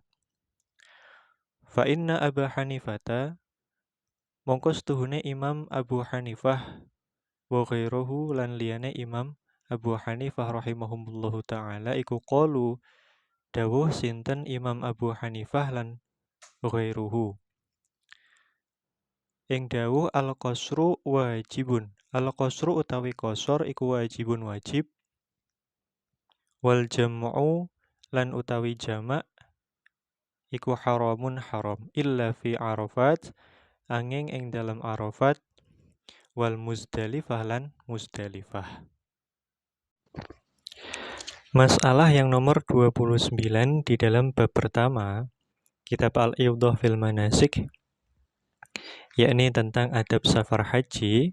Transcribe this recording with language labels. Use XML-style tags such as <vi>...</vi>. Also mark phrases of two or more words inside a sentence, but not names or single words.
<ar>Fa inna</ar> <jv>Abu Hanifata mongko setuhune Imam Abu Hanifah</jv> <ar>wa ghairuhu</ar> <jv>lan liyane Imam Abu Hanifah</jv> <ar>rahimahumullahu ta'ala</ar> <jv>iku qalu dawuh sinten Imam Abu Hanifah lan ghairuhu. Ing dawuh</jv> <ar>al-qasru wajibun.</ar> <jv>Al-qasru utawi qasar iku wajibun wajib.</jv> <ar>Wal jam'u</ar> <jv>lan utawi jamak iku haramun haram</jv> <ar>illa fi</ar> <jv>Arafat angin ing dalam Arafat wal Muzdalifah lan Muzdalifah.</jv> <id>Masalah yang nomor 29 di dalam bab pertama kitab Al-Iwdah fil Manasik, yakni tentang adab safar haji.</id>